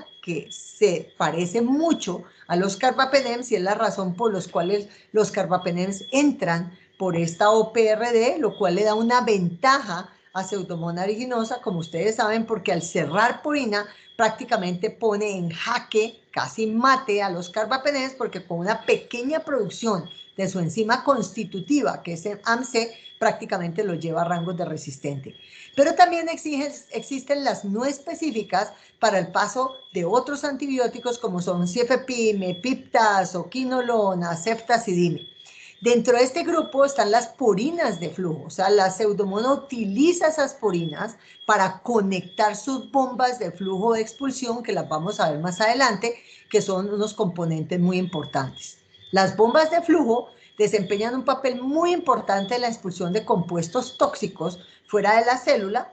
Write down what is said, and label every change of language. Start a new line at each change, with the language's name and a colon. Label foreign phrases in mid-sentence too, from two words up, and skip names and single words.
Spanish: que se parece mucho a los carbapenems y es la razón por la cual los carbapenems entran por esta OPRD, lo cual le da una ventaja a Pseudomonas aeruginosa, como ustedes saben, porque al cerrar porina prácticamente pone en jaque, casi mate a los carbapenems, porque con una pequeña producción de su enzima constitutiva, que es el AMC, prácticamente lo lleva a rangos de resistente. Pero también existen las no específicas para el paso de otros antibióticos como son CFP, Mepiptas o quinolona, ceftazidime. Dentro de este grupo están las porinas de flujo, o sea, la Pseudomonas utiliza esas porinas para conectar sus bombas de flujo de expulsión, que las vamos a ver más adelante, que son unos componentes muy importantes. Las bombas de flujo desempeñan un papel muy importante en la expulsión de compuestos tóxicos fuera de la célula.